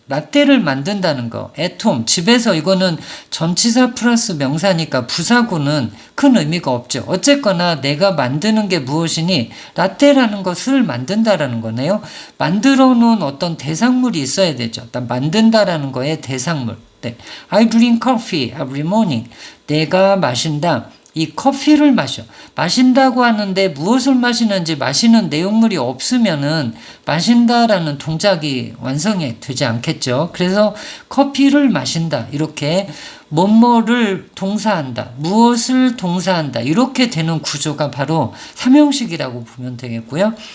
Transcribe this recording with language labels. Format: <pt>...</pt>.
<ko>라떼를 만든다는 거. 애톰, 집에서 이거는 전치사 플러스 명사니까 부사구는 큰 의미가 없죠. 어쨌거나 내가 만드는 게 무엇이니? 라떼라는 것을 만든다라는 거네요. 만들어 놓은 어떤 대상물이 있어야 되죠. 일단 만든다라는 거의 대상물. 네.</ko> <en>I drink coffee every morning.</en> <ko>내가 마신다. 이 커피를 마신다고 하는데 무엇을 마시는지 마시는 내용물이 없으면은 마신다라는 동작이 완성이 되지 않겠죠. 그래서 커피를 마신다. 이렇게 뭐뭐를 동사한다. 무엇을 동사한다. 이렇게 되는 구조가 바로 3형식이라고 보면 되겠고요.</ko>